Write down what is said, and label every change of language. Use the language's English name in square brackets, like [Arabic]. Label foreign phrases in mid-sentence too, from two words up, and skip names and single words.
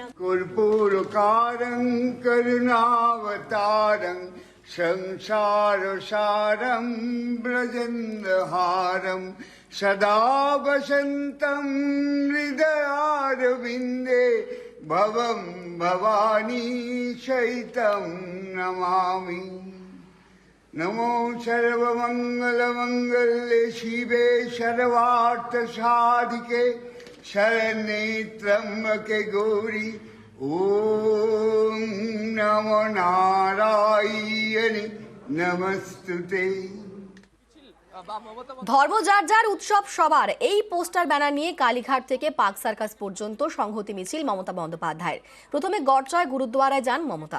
[Sanskrit] কর্পূরকারং করুণাবতারং সংসার সারং ব্রজেন্দ্রহারং সদা বসন্तं হৃদয়ারবিন্দে ভবং ভবানী সহিतं নমামি। नमो सर्वमंगलमंगल्ये शिवे सर्वार्थसाधिके शरण्ये त्र्यंबके गौरी ओम नमो नारायणी नमस्तुते। [Bangla] ধর্ম যার যার উৎসব সবার, এই পোস্টার ব্যানার নিয়ে কালীঘাট থেকে পাক সার্কাস পর্যন্ত সংহতি মিছিল মমতা বন্দ্যোপাধ্যায়ের। প্রথমে গড়চয় গুরুদ্বারায় যান মমতা।